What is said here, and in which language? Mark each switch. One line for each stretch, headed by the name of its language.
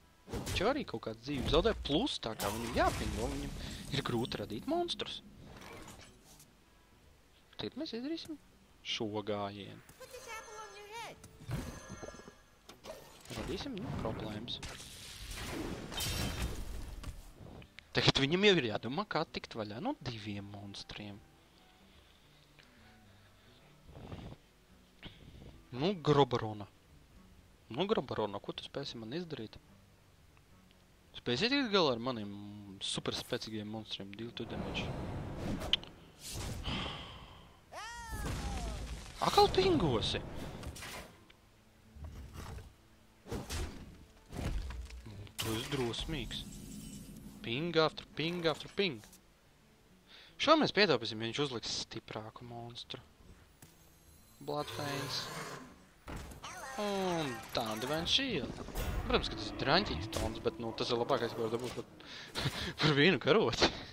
Latvian: Viņš jau arī kaut kādu dzīvi zaudē. Plus, tā kā viņam jāpingo, viņam ir grūti radīt monstrus. Tagad mēs izdarīsim šo gājienu.
English: Put this apple on your head.
Latvian: Radīsim, problēmas. Tagad viņam jau ir jādomā, kā tikt vaļā no diviem monstriem. Nu, Grobarona. Ko tu spēsi man izdarīt? Spēsi tikt galā ar maniem super spēcīgiem monstriem 2 damage. Akal pingosi! Tu esi drosmīgs.
English: Ping after ping after ping.
Latvian: Šo mēs pietaupīsim, ja viņš uzliks stiprāku monstru. Bloodfains. Un tā, Divine Shield. Protams, ka tas ir draņķīgs tons, bet nu, tas ir labākais, ko var dabūt par vienu karoti.